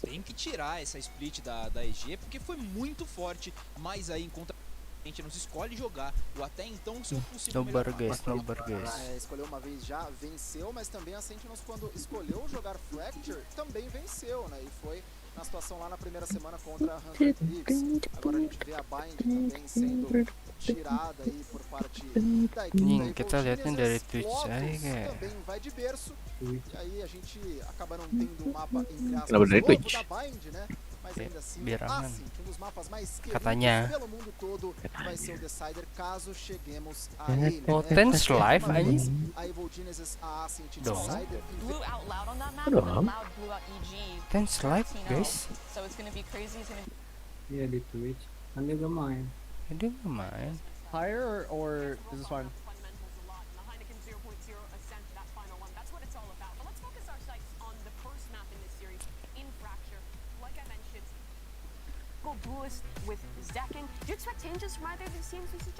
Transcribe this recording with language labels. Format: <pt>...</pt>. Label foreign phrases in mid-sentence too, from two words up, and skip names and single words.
<pt>Tem que tirar essa Split da EG, porque foi muito forte, mas aí encontra a Sentinels escolhe jogar o até então seu possível melhor mapa. Escolheu uma vez já, venceu, mas também a Sentinels quando escolheu jogar Fracture também venceu, né, e foi na situação lá na primeira semana contra a 100 Thieves. Agora a gente vê a Bind também sendo tirada aí por parte da equipe.</pt> <id>Kita liatin dari Twitch aja kayak.</id> <pt>Também vai de berço. E aí a gente acaba não tendo o mapa entre aspas</pt> <id>Kenapa dari</id> <pt>novo</pt> <id>Twitch?</id> <pt>da Bind, né? Mas ainda assim,</pt> <id>Biar aman.</id> <pt>um dos mapas mais</pt> <id>Katanya.</id> <pt>queridos pelo mundo todo vai ser o Decider caso cheguemos a ele.</pt> <id>Oh, Tens live aja.</id> <pt>A Evil Genesis, a Ascent</pt> <id>Dong.</id> <pt>Decider.</pt> <en>Blew out loud on that map,</en> <id>Belum.</id> <en>and then loud blew out EG. Tens live guys. So it's gonna be crazy. It's gonna</en> <id>Iya di Twitch. Kan dia gak main. Dia nggak main.</id> <en>Higher or is this fine? Duelist with Zekin. Do you expect changes from either of these teams, VCJ?</en>